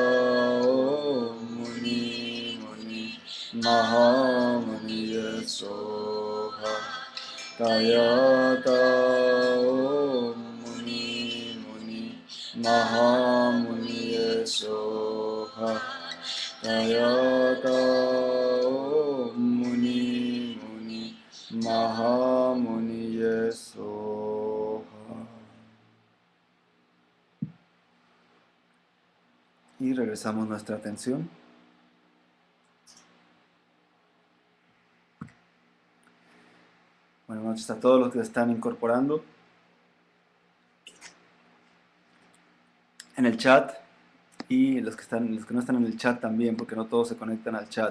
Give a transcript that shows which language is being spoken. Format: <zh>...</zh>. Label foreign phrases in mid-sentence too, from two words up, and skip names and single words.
<sa>मुनि मुनि महामुनि स्वाहा तद्यथा मुनि मुनि महामुनि स्वाहा तद्यथा मुनि मुनि महामुनि स्वाहा.</sa> <es>Y regresamos nuestra atención. Buenas noches a todos los que se están incorporando en el chat, y los que no están en el chat también, porque no todos se conectan al chat.</es>